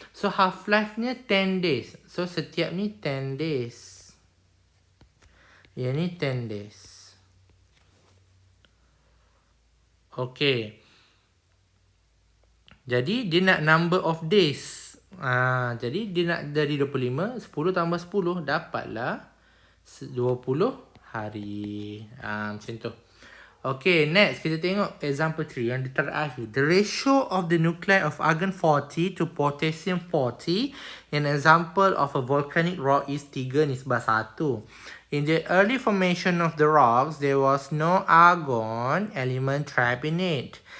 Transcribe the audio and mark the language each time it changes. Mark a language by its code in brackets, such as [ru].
[ms] So half-life-nya [en] 10 days. [ms] So setiap ni 10 days. Yang ni 10 days. Okay. Jadi dia nak [en] number of days. [ms] Jadi dia nak dari 25, 10 tambah 10 dapatlah 20 hari. Macam tu. Okay, next kita tengok example 3 yang terakhir. [en] The ratio of the nuclei of argon-40 to potassium-40 in example of a volcanic rock is 3:1. In the early formation of the rocks, there was no argon element trapped in it.